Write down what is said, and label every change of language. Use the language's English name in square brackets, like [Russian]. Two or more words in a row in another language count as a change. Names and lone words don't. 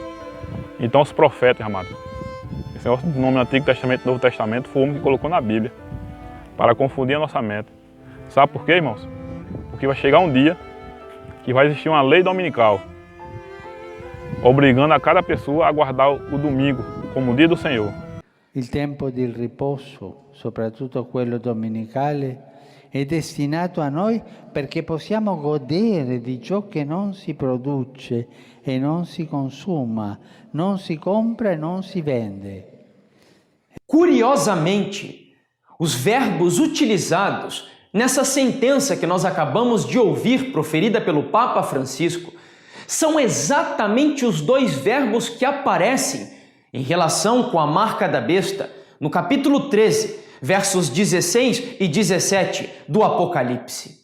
[Portuguese] Então os profetas, amados, esse negócio do nome Antigo Testamento e Novo Testamento foi o homem que colocou na Bíblia para confundir a nossa mente. Sabe por quê, irmãos? Porque vai chegar um dia que vai existir uma lei dominical obrigando a cada pessoa a guardar o domingo como o dia do Senhor. [Italian] Il tempo di riposo, soprattutto quello domenicale, è destinato a noi perché possiamo godere di ciò che non si produce e non si consuma, non si compra e non si vende. [Portuguese] Curiosamente, os verbos utilizados nessa sentença que nós acabamos de ouvir proferida pelo Papa Francisco são exatamente os dois verbos que aparecem em relação com a marca da besta no capítulo 13, versos 16 e 17 do Apocalipse.